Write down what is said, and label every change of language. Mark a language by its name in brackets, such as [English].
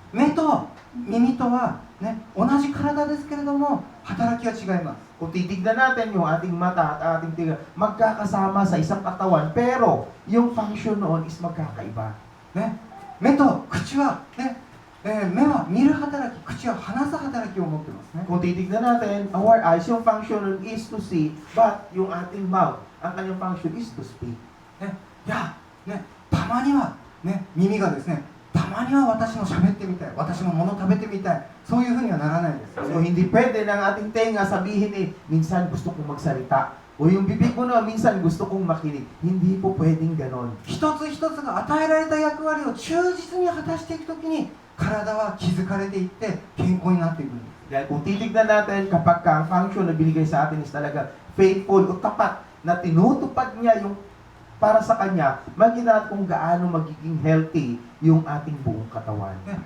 [Japanese] 目と耳とは、ね、同じ体ですけれども働きは違います。 [Filipino] Kung titignan natin yung ating mata at ating tiga, magkakasama sa isang katawan, pero yung function noon is magkakaiba. [Japanese] ね、目と口は、ね目は見る働き、口は話す働きを持ってますね。 [Filipino] Kung titignan natin, [English] our eyes, yung function nun is to see, but [Filipino] yung ating [English] mouth, [Filipino] ang kanyang [English] function is to speak. [Japanese] ね、いや、ね、たまには、ね、耳がですね、たまには私も喋ってみたい、私も物食べてみたい、そういうふうにはならないですよ [English] So [Japanese] ね。 [Filipino] hindi pwede ng ating tenga sabihin minsan gusto kong magsalita. O yung bibig mo na, minsan gusto kong makinig. Hindi po pwedeng ganon. [Japanese] 一つ一つが与えられた役割を忠実に果たしていくときに体は築かれていって健康になっていくんです。 [Filipino] Dahil kung titignan natin, kapag ka ang function na binigay sa atin is talaga faithful o tapat, na tinutupad niya yung para sa kanya, magiging kung gaano magiging healthy yung ating buong katawan.